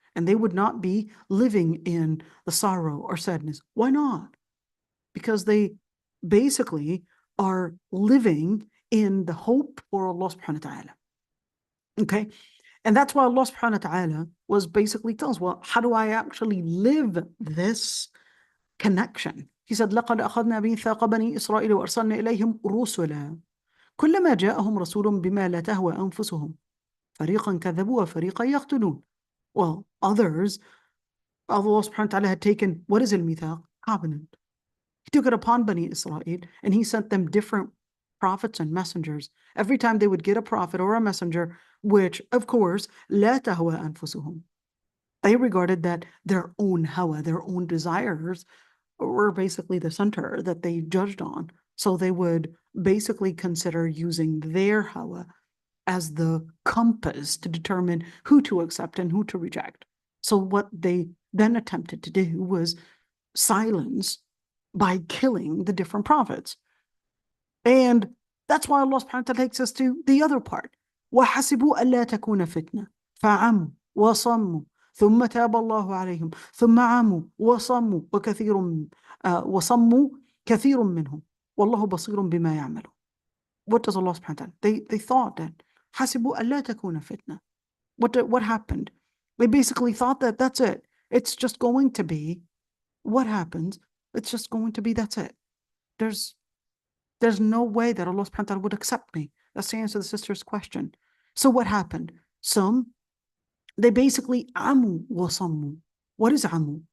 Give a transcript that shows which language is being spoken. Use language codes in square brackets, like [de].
[en] And they would not be living in the sorrow or sadness. Why not? Because they basically are living in the hope for Allah subhanahu wa ta'ala. Okay? And that's why Allah subhanahu wa ta'ala was basically tells us, well, how do I actually live this connection? [ar] He said, لَقَدْ أَخَذْنَا مِيثَاقَ بَنِي إِسْرَائِيلَ وَأَرْسَلْنَا إِلَيْهِمْ رُسُلًا كلما جاءهم رسول بما لا تهوى أنفسهم فريقا كذبوا وفريقا يقتلون. [en] Well, others, Allah subhanahu wa ta'ala had taken, what is al-mithaq? Covenant. He took it upon Bani Israel and he sent them different prophets and messengers. Every time they would get a prophet or a messenger, which of course, [ar] لا تهوى أنفسهم. [en] They regarded that their own hawa, their own desires were basically the center that they judged on. So they would basically consider using their hawa as the compass to determine who to accept and who to reject. So what they then attempted to do was silence by killing the different prophets. And that's why Allah subhanahu wa ta'ala takes us to the other part. [ar] وَحَسِبُوا أَلَّا تَكُونَ فِتْنَةً فَعَمُوا وَصَمُّوا ثُمَّ تَابَ اللَّهُ عَلَيْهِمْ ثُمَّ عَمُوا وَصَمُّوا وَصَمُّوا كَثِيرٌ مِّنْهُمْ وَاللَّهُ بَصِيرٌ بِمَا يَعْمَلُونَ. [en] What does Allah subhanahu wa ta'ala? They thought that [ar] حَسِبُوا أَلَّا تَكُونَ فِتْنَةً. [en] What happened? They basically thought that that's it. It's just going to be what happens. It's just going to be that's it. There's no way that Allah subhanahu wa ta'ala would accept me. That's the answer to the sister's question. So what happened? They basically amu wasammu. What is amu?